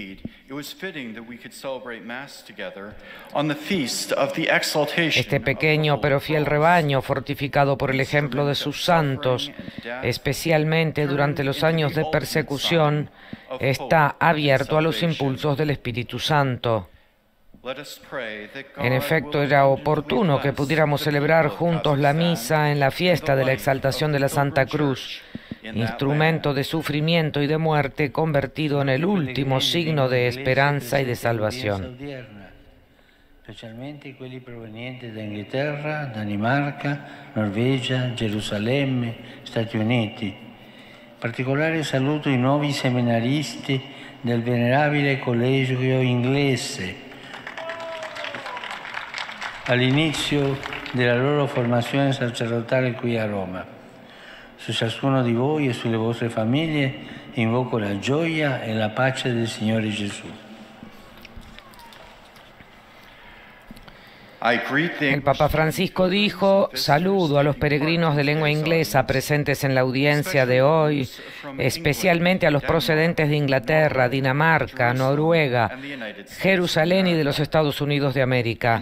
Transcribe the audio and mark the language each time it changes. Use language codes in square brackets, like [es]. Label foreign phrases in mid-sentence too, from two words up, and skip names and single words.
[es] Este pequeño pero fiel rebaño, fortificado por el ejemplo de sus santos, especialmente durante los años de persecución, está abierto a los impulsos del Espíritu Santo. En efecto, era oportuno que pudiéramos celebrar juntos la misa en la fiesta de la exaltación de la Santa Cruz, instrumento de sufrimiento y de muerte convertido en el último signo de esperanza y de salvación. [it] Specialmente quelli provenienti da Inghilterra, Danimarca, Norvegia, Gerusalemme, Stati Uniti. Particolare saluto i nuovi seminaristi del venerabile collegio inglese all'inizio della loro formazione sacerdotale qui a Roma. Su ciascuno di voi e sulle vostre famiglie invoco la gioia e la pace del Signore Gesù. [es] El Papa Francisco dijo: saludo a los peregrinos de lengua inglesa presentes en la audiencia de hoy, especialmente a los procedentes de Inglaterra, Dinamarca, Noruega, Jerusalén y de los Estados Unidos de América.